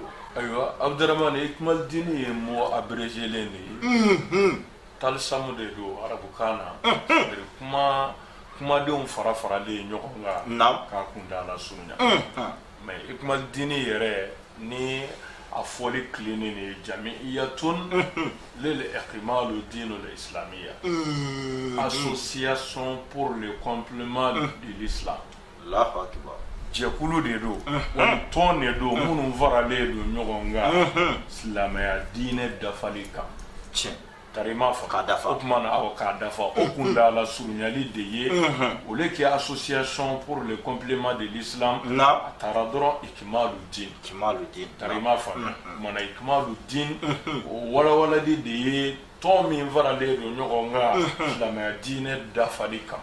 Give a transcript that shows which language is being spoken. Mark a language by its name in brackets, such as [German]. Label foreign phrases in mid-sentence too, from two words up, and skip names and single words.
[Bambara] ayiwa Abdurahmane ikimalidini ye mot abrégélen de ye talisamu de don arabukan na kumadenw fara-faralen ɲɔgɔn kan k'a kundala surunya mais ikimalidini yɛrɛ ni a fɔli tilennen de ye [Arabic] جمعية لإكمال دين الإسلامية [French] association pour le complément de l'islam [Arabic] الله أكبر [Bambara] jɛkulu de don wali tɔn de don minnu faralen don ɲɔgɔn kan silamɛya diinɛ dafali kan tiɲɛ tari ma fɔ k'a dafa o tuma na awɔ k'a dafa o kundala surunyali de ye o le kɛ [French] association pour le complément de l'islam [Bambara] a taara dɔrɔn ikimalu din tari ma fɔ mana ikimalu din o walawalali de ye tɔn min faralen don ɲɔgɔn kan silamɛya diinɛ dafali kan